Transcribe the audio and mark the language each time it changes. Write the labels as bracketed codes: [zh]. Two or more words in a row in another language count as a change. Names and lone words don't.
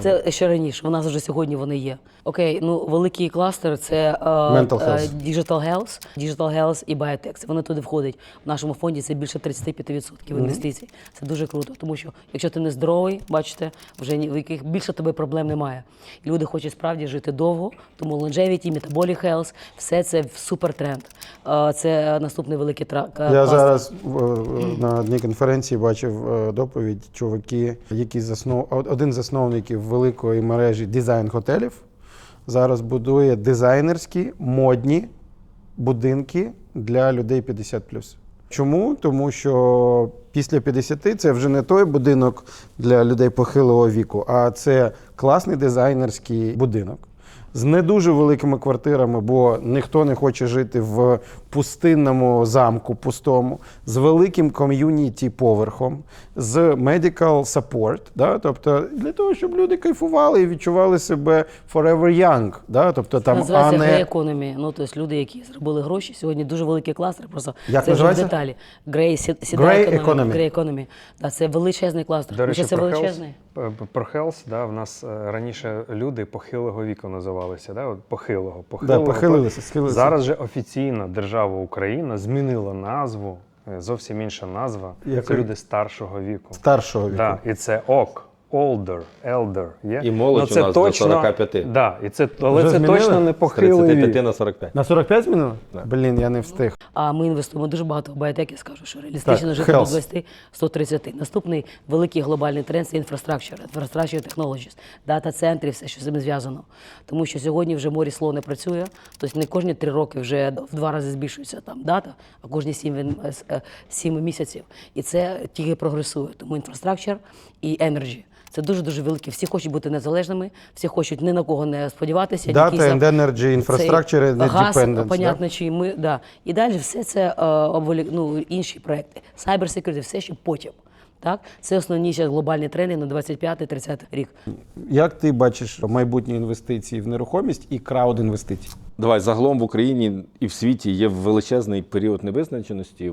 [uk] Це ще раніше, у нас вже сьогодні вони є. Окей, ну великий кластер це [en] Mental health. Digital Health [uk] і Biotech. Вони туди входять. В нашому фонді це більше 35% інвестицій. Це дуже круто, тому що якщо ти не здоровий, бачите, вже в яких більше тебе проблем немає. І люди хочуть справді жити довго, тому [en] longevity, metabolic health, [uk] все це супертренд. Це наступний великий Я зараз на одній конференції бачив доповідь чуваки, які один з засновників великої мережі дизайн-готелів зараз будує дизайнерські модні будинки для людей 50+. Чому? Тому що після 50 це вже не той будинок для людей похилого віку, а це класний дизайнерський будинок з не дуже великими квартирами, бо ніхто не хоче жити в пустинному замку пустому, з великим ком'юніті поверхом, з [en] medical support, [uk] да? Тобто для того, щоб люди кайфували і відчували себе [en] forever young. [uk] Да? Тобто, там, називається [en] Grey Economy. [uk] Ну, тобто люди, які зробили гроші, сьогодні дуже великий кластер, просто Як це вже в називається? деталі. [en] Grey Economy. Grey Economy. [uk] Да, це величезний кластер. До речі, Це величезний. про health, да, в нас раніше люди похилого віку називалися, да, от похилого. Да, похилилися, схилилися. Зараз же офіційно держава Україна змінила назву, зовсім інша назва. Яка? Це люди старшого віку. Старшого віку. Да, і це ок. [en] Older, elder, [uk] є? І молодь це у нас до 45. Да, і це, але Вже це змінили? точно не З похилий 35 вік. на 45. На 45 змінили? Да. Блін, я не встиг. А ми інвестуємо дуже багато в біотек, я скажу, що реалістично Так, жити до health. 20-130. Наступний великий глобальний тренд – це інфраструктура, technologies, дата-центри, все, що з цим зв'язано. Тому що сьогодні вже морі слов не працює, тобто не кожні 3 роки вже в 2 рази збільшується там дата, а кожні 7 місяців. І це тільки прогресує. Тому інфраструктура і energy. Це дуже-дуже велике. Всі хочуть бути незалежними, всі хочуть ні на кого не сподіватися. [en] Data and energy, infrastructure, [uk] не газ, dependence. понятно, Да? чи ми, да. І далі все це інші проекти. [en] Cyber security, [uk] все ще потім. Так? Це основні ще глобальні тренди на 25-30 рік. Як ти бачиш майбутні інвестиції в нерухомість і крауд-інвестиції? Давай, загалом в Україні і в світі є величезний період невизначеності.